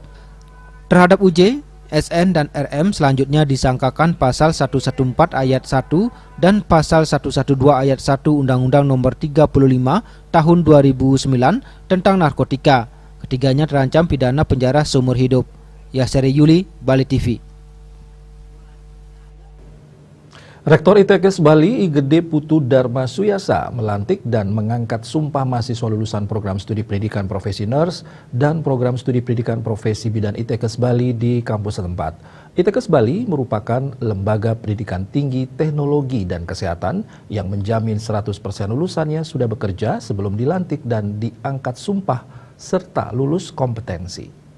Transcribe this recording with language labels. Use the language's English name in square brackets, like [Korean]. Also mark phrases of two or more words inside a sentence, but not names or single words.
[Indonesian] Terhadap UJ, SN dan RM selanjutnya disangkakan pasal 114 ayat 1 dan pasal 112 ayat 1 Undang-Undang Nomor 35 Tahun 2009 tentang narkotika. Ketiganya terancam pidana penjara seumur hidup. Yaseri Yuli, Bali TV. Rektor ITKes Bali I Gede Putu Dharma Suyasa melantik dan mengangkat sumpah mahasiswa lulusan program studi pendidikan profesi nurse dan program studi pendidikan profesi bidan ITKes Bali di kampus setempat. ITKes Bali merupakan lembaga pendidikan tinggi teknologi dan kesehatan yang menjamin 100% lulusannya sudah bekerja sebelum dilantik dan diangkat sumpah serta lulus kompetensi.